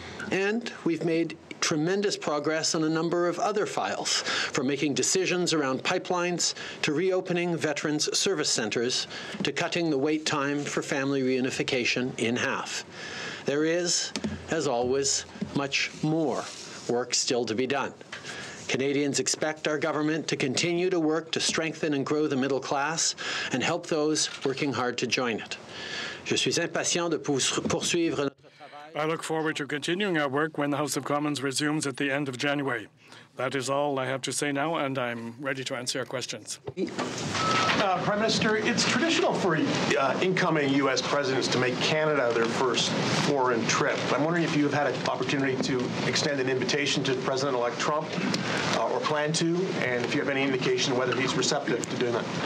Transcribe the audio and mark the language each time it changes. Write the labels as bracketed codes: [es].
[en] And we've made tremendous progress on a number of other files, from making decisions around pipelines to reopening veterans' service centres to cutting the wait time for family reunification in half. There is, as always, much more work still to be done. Canadians expect our government to continue to work to strengthen and grow the middle class and help those working hard to join it. [fr] Je suis impatient de poursuivre. [en] I look forward to continuing our work when the House of Commons resumes at the end of January. That is all I have to say now, and I'm ready to answer your questions. Prime Minister, it's traditional for incoming U.S. presidents to make Canada their first foreign trip. I'm wondering if you have had an opportunity to extend an invitation to President-elect Trump or plan to, and if you have any indication whether he's receptive to doing that.